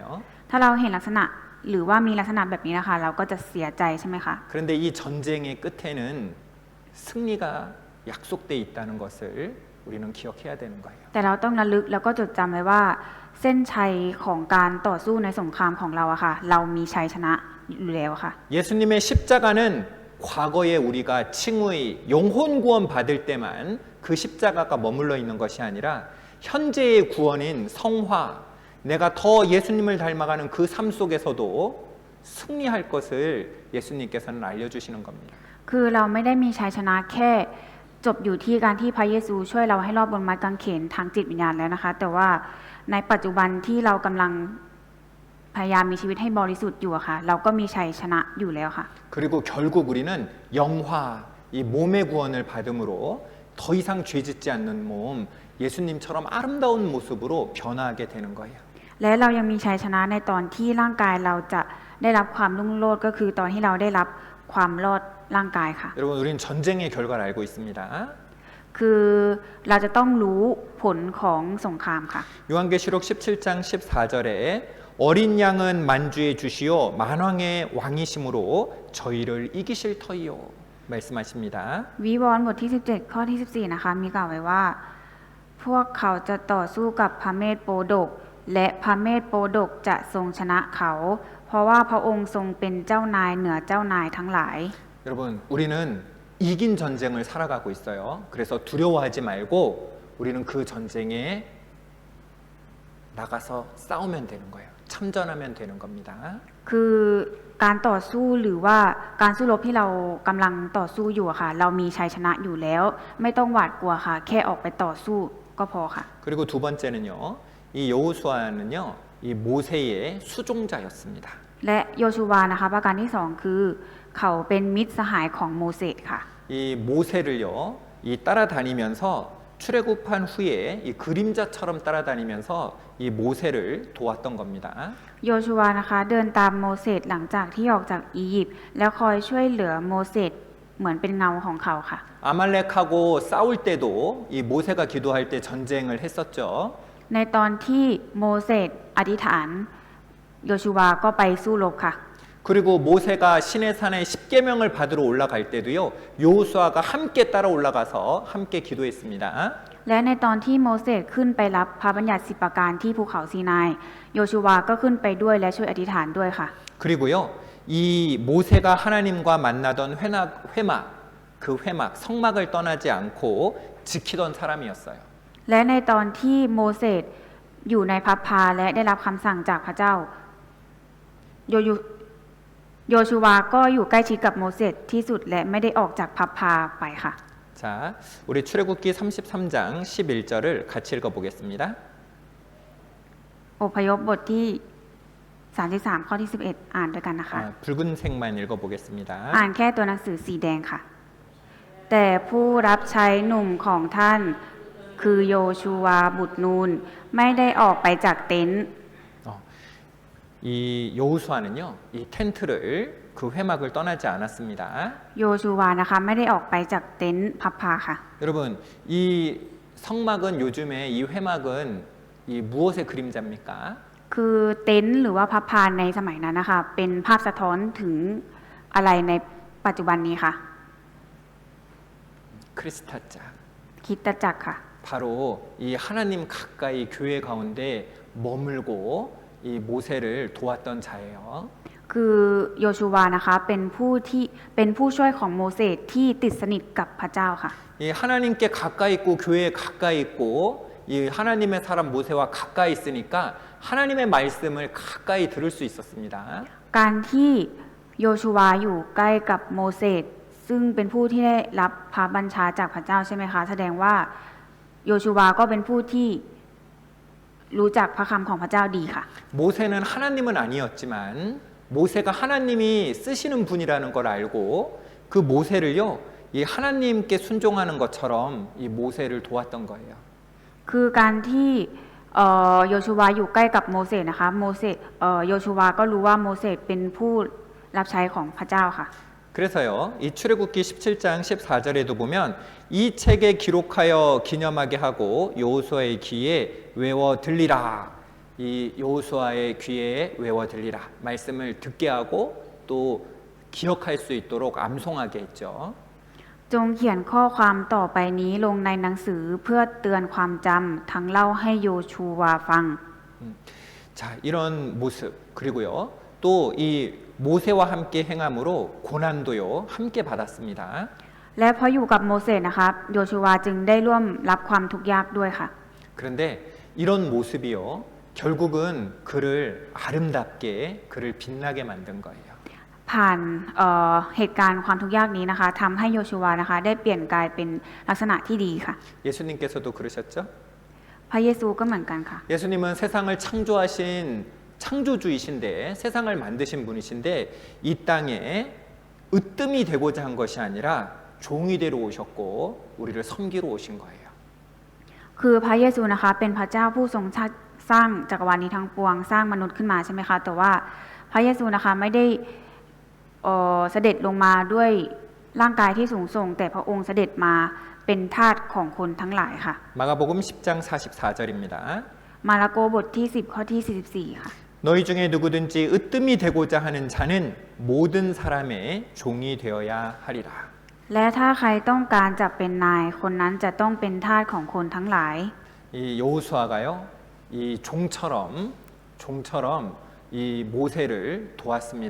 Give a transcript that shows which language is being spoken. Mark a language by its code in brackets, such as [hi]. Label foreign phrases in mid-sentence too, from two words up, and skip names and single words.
[th] ถ้าเราเห็นลักษณะหรือว่ามีลักษณะแบบนี้นะคะเราก็จะเสียใจใช่ไหมคะ [ko] 그런데 이 전쟁의 끝에는 승리가 약속돼 있다는 것을 우리는 기억해야 되는 거예요. [th] แต่เราต้องระลึกแล้วก็จดจำไว้ว่าเส้นชัยของการต่อสู้ในสงครามของเราอะค่ะเรามีชัยชนะอยู่แล้วค่ะ [ko] 예수님의 십자가는 과거에 우리가 칭의 영혼 구원 받을 때만 그 십자가가 머물러 있는 것이 아니라 현재의 구원인 성화 내가 더 예수님을 닮아가는 그 삶 속에서도 승리할 것을 예수님께서는 알려주시는 겁니다. [th] คือเราไม่ได้มีชัยชนะแค่จบอยู่ที่การที่พระเยซูช่วยเราให้รอดบนไม้กางเขนทางจิตวิญญาณแล้วนะคะแต่ว่าในปัจจุบันที่เรากำลังพยายามมีชีวิตให้บริสุทธิ์อยู่อะค่ะเราก็มีชัยชนะอยู่แล้วค่ะ [ko] 그리고 결국 우리는 영화 이 몸의 구원을 받음으로 더 이상 죄짓지 않는 몸 예수님처럼 아름다운 모습으로 변화하게 되는 거예요. [th] และเรายังมีชัยชนะในตอนที่ร่างกายเราจะได้รับความรุ่งโรจน์ก็คือตอนที่เราได้รับความรอดร่างกายค่ะ [ko] 여러분, 우리는 전쟁의 결과를 알고 있습니다. [th] คือเราจะต้องรู้ผลของสงครามค่ะ [ko] 요한계시록 17장 14절에 어린 양은 만주의 주시요 만왕의 왕이심으로 저희를 이기실 터이요 말씀하십니다. [th] วิวรณ์บทที่ 17 ข้อที่ 14 นะคะ มีกล่าวไว้ว่า พวกเขาจะต่อสู้กับพระเมธโปดก และพระเมธโปดกจะทรงชนะเขา เพราะว่าพระองค์ทรงเป็นเจ้านายเหนือเจ้านายทั้งหลาย [ko] 여러분, 우리는 이긴 전쟁을 살아가고 있어요. 그래서 두려워하지 말고 우리는 그 전쟁에 나가서 싸우면 되는 거예요. 참전하면 되는 겁니다. [th] คือการต่อสู้หรือว่าการสู้รบที่เรากำลังต่อสู้อยู่อะค่ะ เรามีชัยชนะอยู่แล้ว ไม่ต้องหวาดกลัวค่ะ แค่ออกไปต่อสู้ก็พอค่ะ [ko] 그리고 두 번째는요. 이 여호수아는요. 이 모세의 수종자였습니다. [th] และโยชูวานะคะประการที่สองคือ เขาเป็นมิตรสหายของโมเสสค่ะ [ko] 이 모세를요. 이 따라다니면서 출애굽한 후에 이 그림자처럼 따라다니면서 이 모세를 도왔던 겁니다. [th] โยชูวานะคะเดินตามโมเสสหลังจากที่ออกจากอียิปต์แล้วคอยช่วยเหลือโมเสสเหมือนเป็นเงาของเขาค่ะ [ko] 아말렉하고 싸울 때도 이 모세가 기도할 때 전쟁을 했었죠. [th] ในตอนที่โมเสสอธิษฐานโยชูวาก็ไปสู้รบค่ะ [ko] 그리고 모세가 시내산에 10계명을 받으러 올라갈 때도요. 여호수아가 함께 따라 올라가서 함께 기도했습니다. [th] และในตอนที่โมเสสขึ้นไปรับพระบัญญัติ10ประการที่ภูเขาซีนายโยชูวาก็ขึ้นไปด้วยและช่วยอธิษฐานด้วยค่ะ [ko] 그리고요. 이 모세가 하나님과 만나던 회막, 그 회막, 성막을 떠나지 않고 지키던 사람이었어요. [th] และในตอนที่โมเสสอยู่ในพับพาและได้รับคำสั่งจากพระเจ้าโยชูวาก็อยู่ใกล้ชิดกับโมเสสที่สุดและไม่ได้ออกจากพับพาไปค่ะ [ko] 자, 우리 출애굽기 33장 11절을 같이 읽어보겠습니다. [th] อพยพบทที่ 33 ข้อที่ 11 อ่านด้วยกันนะคะ [ko] 붉은색만 읽어보겠습니다. [th] อ่านแค่ตัวหนังสือสีแดงค่ะ แต่ผู้รับใช้หนุ่มของท่านคือโยชูวาบุตรนูนไม่ได้ออกไปจากเต็นท์ [ko] 이 여호수아는요, 이 텐트를 그 회막을 떠나지 않았습니다. [th] โยชูวานะคะไม่ได้ออกไปจากเต็นท์พับพาค่ะ [ko] 여러분, 이 성막은 요즘에 이 회막은 이 무엇의 그림자입니까? [th] คือเต็นท์หรือว่าพับพาในสมัยนั้นนะคะเป็นภาพสะท้อนถึงอะไรในปัจจุบันนี้ค่ะ [ko] 크리스타자. [th] คริสตจักรค่ะ [ko] 바로 이 하나님 가까이 교회 가운데 머물고 이 모세를 도왔던 자예요. [th] คือโยชูวานะคะเป็นผู้ช่วยของโมเสสที่ติดสนิทกับพระเจ้าค่ะ [ko] 이 하나님께 가까이 있고 교회에 가까이 있고 이 하나님의 사람 모세와 가까이 있으니까 하나님의 말씀을 가까이 들을 수 있었습니다. [th] การที่โยชูวาอยู่ใกล้กับโมเสสซึ่งเป็นผู้ที่ได้รับพระบัญชาจากพระเจ้าใช่ไหมคะแสดงว่าโยชูวาก็เป็นผู้ที่รู้จักพระคำของพระเจ้าดีค่ะ [ko] 모세는 하나님은 아니었지만 모세가 하나님이 쓰시는 분이라는 걸 알고 그 모세를요 이 하나님께 순종하는 것처럼 이 모세를 도왔던 거예요. [th] คือการที่โยชูวาอยู่ใกล้กับโมเสสนะคะโยชูวาก็รู้ว่าโมเสสเป็นผู้รับใช้ของพระเจ้าค่ะ [ko] 그래서요 이 출애굽기 17장 14절에도 보면 이 책에 기록하여 기념하게 하고 여호수아의 귀에 외워 들리라. 이 여호수아의 귀에 외워 들리라. 말씀을 듣게 하고 또 기억할 수 있도록 암송하게 했죠. [th] จงเขียนข้อความต่อไปนี้ลงในหนังสือเพื่อเตือนความจำทั้งเล่าให้โยชูวาฟัง [ko] 자, 이런 모습 그리고요. 또 이 모세와 함께 행함으로 고난도요. 함께 받았습니다. [th] และเพราะอยู่กับโมเสสนะคะโยชูวาจึงได้ร่วมรับความทุกข์ยากด้วยค่ะ [ko] 그런데 이런 모습이요. 결국은 그를 아름답게 그를 빛나게 만든 거예요. [th] ผ่านเหตุการณ์ความทุกข์ยากนี้นะคะทำให้โยชูวานะคะได้เปลี่ยนกลายเป็นลักษณะที่ดีค่ะ [ko] 예수님께서도 그러셨죠? [th] พระเยซูก็เหมือนกันค่ะ [ko] 예수님은 세상을 창조하신 창조주이신데 세상을 만드신 분이신데 이 땅에 으뜸이 되고자 한 것이 아니라 종이 되러 오셨고 우리를 섬기러 오신 거예요. [th] คือพระเยซูนะคะเป็นพระเจ้าผู้ทรงสร้างจักรวาลนี้ทั้งปวงสร้างมนุษย์ขึ้นมาใช่ไหมคะแต่ว่าพระเยซูนะคะไม่ได้เสด็จลงมาด้วยร่างกายที่สูงส่งแต่พระองค์เสด็จมาเป็นทาสของคนทั้งหลายค่ะ [ko] 마가복음 10장 44절입니다. [th] มาระโกบทที่10ข้อที่44ค่ะ [ko] 너희 중에 누구든지 으뜸이 되고자 하는 자는 모든 사람의 종이 되어야 하리라. [th] และถ้าใครต้องการจะเป็นนายคนนั้นจะต้องเป็นทาสของคนทั้งหลาย [ko] 이 여호수아가요, 이 종처럼 이 모세를 도왔습니다.